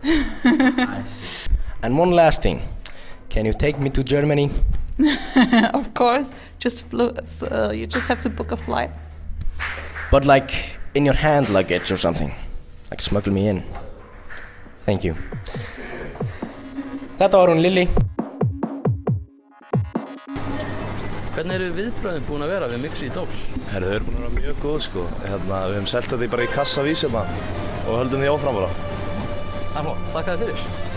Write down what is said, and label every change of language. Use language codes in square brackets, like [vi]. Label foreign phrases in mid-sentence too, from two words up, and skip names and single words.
[en] I see. And one last thing, can you take me to Germany? Of course, you just have to book a flight. But like in your hand luggage or something, like smuggle me in. Thank you. [is] Þetta var hún Lily. Hvernig eru viðbrögðin búin að vera við Mixi í Dós? Herðu, þau eru búin að vera mjög góð sko. Við höfum selt þetta bara í kassavís og höldum því áfram bara. Það er flott, þakka þér fyrir.